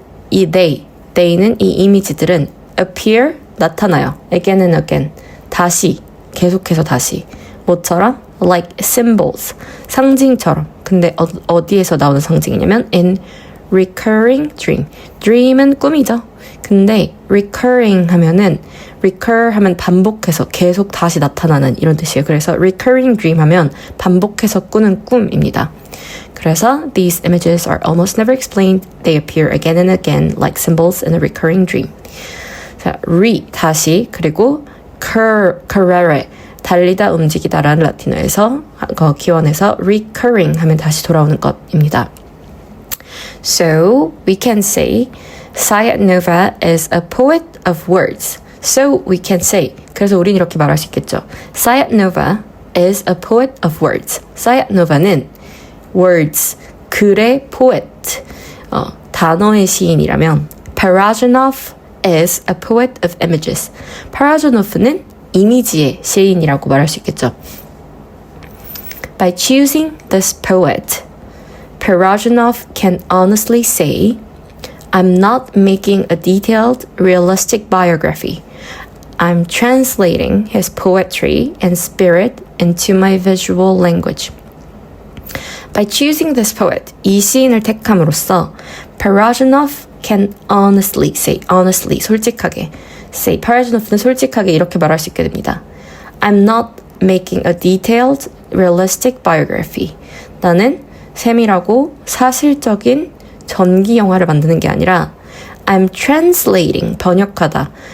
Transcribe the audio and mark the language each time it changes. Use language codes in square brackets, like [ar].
[ko] 이 they는 이 이미지들은 appear, 나타나요. [en] again and again, [ko] 다시, 계속해서 다시. 뭐처럼? [en] like symbols, 상징처럼. [ko] 근데 어디에서 나오는 상징이냐면 [en] in recurring dream. [ko] dream은 꿈이죠. 근데 recurring 하면은 recur 하면 반복해서 계속 다시 나타나는 이런 뜻이에요. 그래서 recurring dream 하면 반복해서 꾸는 꿈입니다. [en] 그래서 these images are almost never explained. They appear again and again like symbols in a recurring dream. [ko] 자, 다시, 그리고 correre, 달리다, 움직이다라는 라틴어에서 기원에서 recurring 하면 다시 돌아오는 것입니다. [en] So we can say Sayat Nova is a poet of words. So we can say, [ko] 그래서 우린 이렇게 말할 수 있겠죠. [en] Sayat Nova is a poet of words. Sayat Nova는 words, 글의 poet, [ko] 단어의 시인이라면 [en] Parajanov is a poet of images. [ko] Parajanov는 이미지의 시인이라고 말할 수 있겠죠. [en] By choosing this poet, Parajanov can honestly say, I'm not making a detailed, realistic biography. I'm translating his poetry and spirit into my visual language. By choosing this poet, [ko] 이 시인을 택함으로써 [en] Parajanov can honestly say, honestly, 솔직하게 say, [ko] Parajanov는 솔직하게 이렇게 말할 수 있게 됩니다. [en] I'm not making a detailed, realistic biography. [ko] 나는 세밀하고 사실적인 전기 영화를 만드는 게 아니라 [en] I'm translating, [ko] 번역하다.